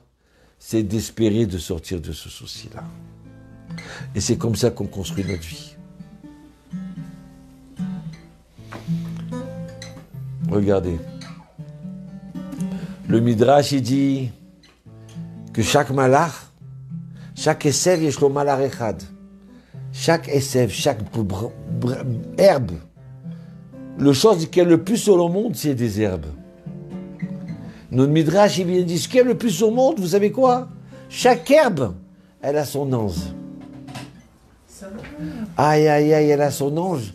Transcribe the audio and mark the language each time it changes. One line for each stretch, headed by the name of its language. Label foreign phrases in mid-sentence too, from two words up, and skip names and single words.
French: C'est d'espérer de sortir de ce souci-là. Et c'est comme ça qu'on construit notre vie. Regardez. Le Midrash, il dit que chaque malach, chaque esev,
Hebrew: יש לו מלאך אחד.
French: Chaque esev, chaque herbe, le chose qui est le plus au monde, c'est des herbes. Notre Midrash, il vient dire ce qui est le plus au monde, vous savez quoi? Chaque herbe, elle a son ange. Aïe, aïe, aïe, elle a son ange.